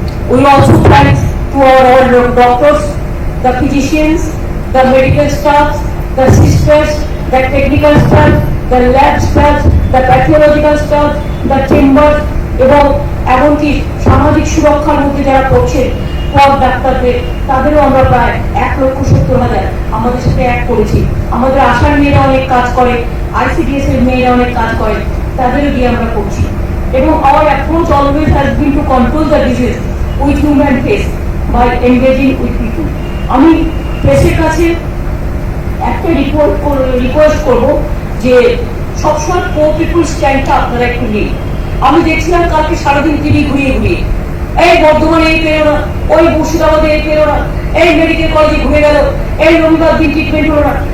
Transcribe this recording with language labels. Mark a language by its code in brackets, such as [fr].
[en] We also thank to our doctors, the physicians, the medical staff, the sisters, the technical staff, the lab staff, the pathological staff, the chamber, [bn] এবং এমনকি সামাজিক সুরক্ষার মধ্যে যারা করছেন পদ ডাক্তারদের, তাদেরও আমরা প্রায় 1,70,000 আমাদের সাথে এক করেছি। আমাদের আশার মেয়েরা অনেক কাজ করে, ICDS এর মেয়েরা অনেক কাজ করে, তাদেরও দিয়ে আমরা করছি। [en] এবং our approach always has been to control the disease with human face by engaging with people. [bn] আমি প্রেসের কাছে একটা রিকোয়েস্ট করব যে সবসময় পিপুল স্ট্যান্ডটা আপনারা একটু নিন। আমি দেখছিলাম কালকে সারাদিন টিভি ঘুরিয়ে ঘুরিয়ে, এই বর্ধমানে এই পেরো না, ওই মুর্শিদাবাদে এই পেরো না, এই মেডিকেল কলেজে ঘুরে গেল, এই রবিবার দিন ট্রিটমেন্ট হলো না।